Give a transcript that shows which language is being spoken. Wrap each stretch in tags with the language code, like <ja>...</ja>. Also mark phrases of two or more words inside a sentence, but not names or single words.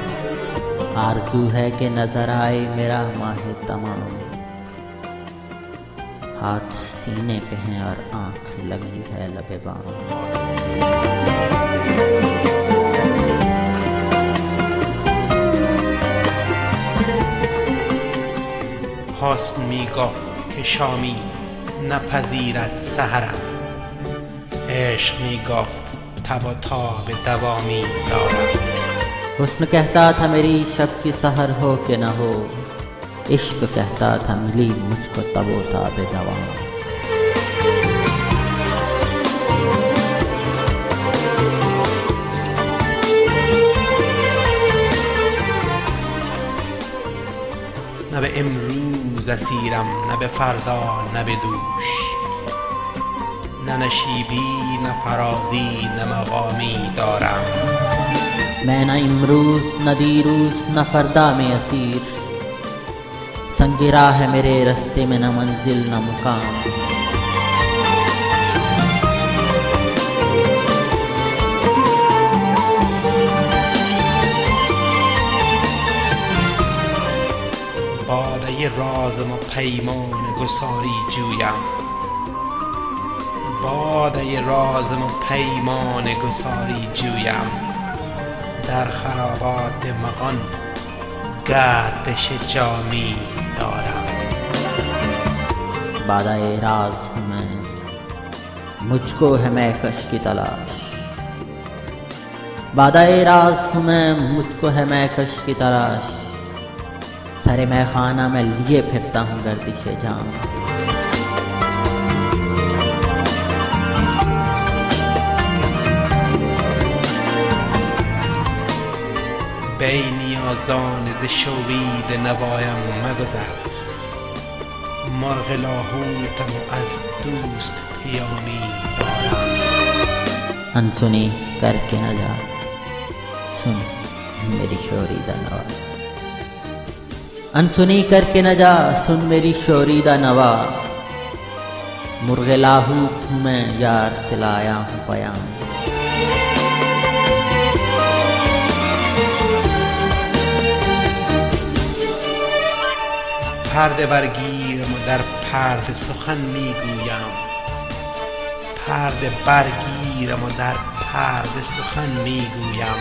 <ur>آرزو ہے کہ نظر آئے میرا ماہ تمام، ہاتھ سینے پے ہیں اور آنکھ لگی ہے لبِ بام.</ur> <fa>حسن می گفت که شامی نپذیرد سحرم، عشق می گفت تب و تاب دوامی دارم.</fa> <ur>حسن کہتا تھا میری شب کی سحر ہو کہ نہ ہو، عشق کہتا تھا ملی مجھ کو تب و تاب دوام.</ur> <fa>نه به امروز اسیرم، نه به فردا، نه به دوش، نه نشیبی، نه فرازی، نه مقامی دارم.</fa> <ur>میں نہ امروز نہ دیروز نہ فردا میں اسیر، سنگِ راہ ہے میرے راستے میں نہ منزل نہ مقام.</ur> <fa>باده رازم و پیمان گساری جویم، باده رازم و پیمان گساری جویم. در خرابات مغان گردش جامی دارم.</fa> <ur>بادۂ راز ہوں میں، مجھ کو ہے مے کش کی تلاش. بادۂ راز ہوں میں، مجھ کو ہے مے کش کی تلاش. سرِ مے خانہ میں لیے پھرتا ہوں گردش جام.</ur> <fa>بی نیازان ز شوید نوایم مگذر، مرغ لاهوتم و از دوست پیامی دارم.</fa> <ur>ان سنی کر کے نہ جا، سن میری شوریدہ نوا. ان سنی کر کے نہ جا، سن میری شوریدہ نوا. مرغِ لاہوت ہوں میں، یار سے لایا ہوں پیام.</ur> <fa>پرده برگیرم و در پرده سخن میگویم، پرده برگیرم و در پرده سخن میگویم.</fa>